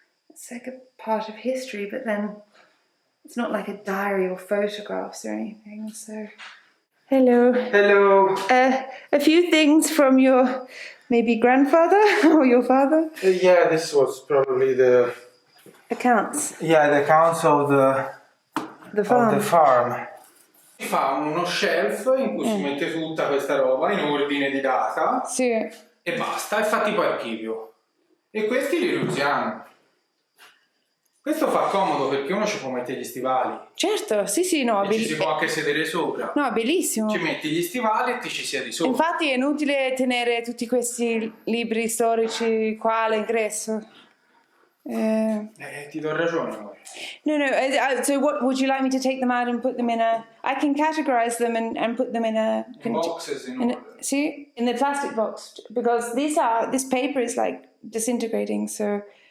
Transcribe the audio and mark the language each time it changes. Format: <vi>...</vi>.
<en>It's like a part of history, but then it's not like a diary or photographs or anything. So, hello. Hello. A few things from your maybe grandfather or your father? Yeah, this was probably the accounts. Yeah, the accounts of the farm.</en> <it>Si fa uno shelf in cui si mette tutta questa roba in ordine di data. Sì. e basta, e fa tipo archivio. E questi li riusiamo. Questo fa comodo perché uno ci può mettere gli stivali. Certo, sì, no, e ci si può anche sedere sopra. No, bellissimo. Ci metti gli stivali e ti ci siedi sopra. Infatti è inutile tenere tutti questi libri storici qua all'ingresso. Ti do ragione, amore.</it> <en>No, so what would you like me to take them out and put them in a... I can categorize them and put them in a... Boxes in order. See? In the plastic box. Because this paper is like disintegrating, so...</en>